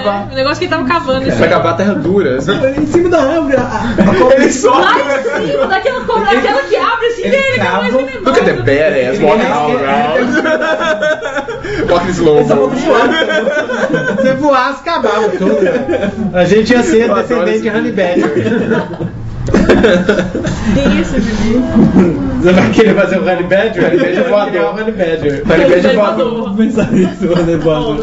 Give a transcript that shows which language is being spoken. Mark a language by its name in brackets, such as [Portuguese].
[Portuguese] O negócio que ele tava cavando. Pra cavar terra dura. Em cima da árvore. A cobra, ele sobe. Lá em cima, daquela cobra, aquela que abre assim, ele vê, ele cava. [English] Look at the badass, walking all around. Walking slow. [Portuguese] Se você voasse, acabava tudo. A gente ia ser descendente de Honey Badger. Isso, você vai querer fazer o Honey Badger? Honey Badger voador. Honey Badger voador. Honey Badger voador. Vou pensar nisso. Honey Badger.